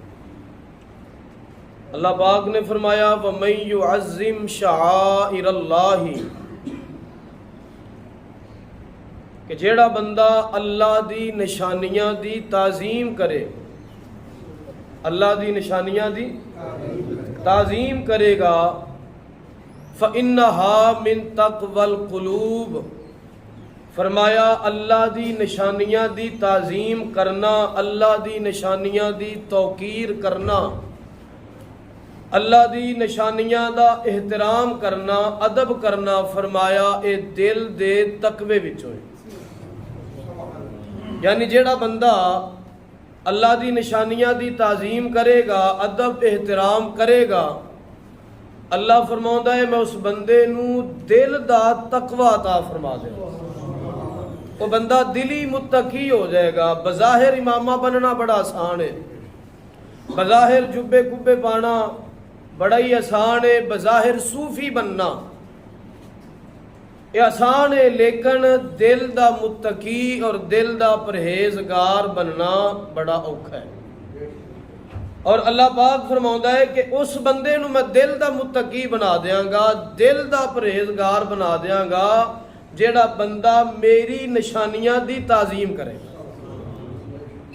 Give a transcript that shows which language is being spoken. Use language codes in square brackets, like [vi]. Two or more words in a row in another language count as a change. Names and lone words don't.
[pa] اللہ پاک نے فرمایا [ar] ومن يعظم شعائر الله [pa] کہ جیڑا بندہ اللہ دی نشانیاں دی تعظیم کرے، اللہ دی نشانیاں دی تعظیم کریگا, [ar] فإنها من تقوى القلوب, [pa] فرمایا اللہ دی نشانیاں دی تعظیم کرنا، اللہ دی نشانیاں دی توقیر کرنا، اللہ دی نشانیاں دا احترام کرنا، ادب کرنا، فرمایا اے دل دے تقوے وچوں. یعنی جیڑا بندہ اللہ دی نشانیاں دی تعظیم کریگا، ادب احترام کریگا، اللہ فرماؤندا ہے میں اس بندے نوں دل دا تقوی عطا فرما دے. [ur] وہ بندہ دلی متقی ہو جائے گا. [pa] بظاہر امامہ بننا بڑا آسان ہے، بظاہر جبے قبے پانا بڑا ہی آسان ہے، بظاہر صوفی بننا یہ آسان ہے، لیکن دل دا متقی اور دل دا پرہیزگار بننا بڑا اوکھا ہے. اور اللہ پاک فرماؤندا ہے کہ اس بندے نوں میں دل دا متقی بنا دیں گا، دل دا پرہیزگار بنا دیں گا، جیڑا بندہ میری نشانیاں دی تعظیم کریگا.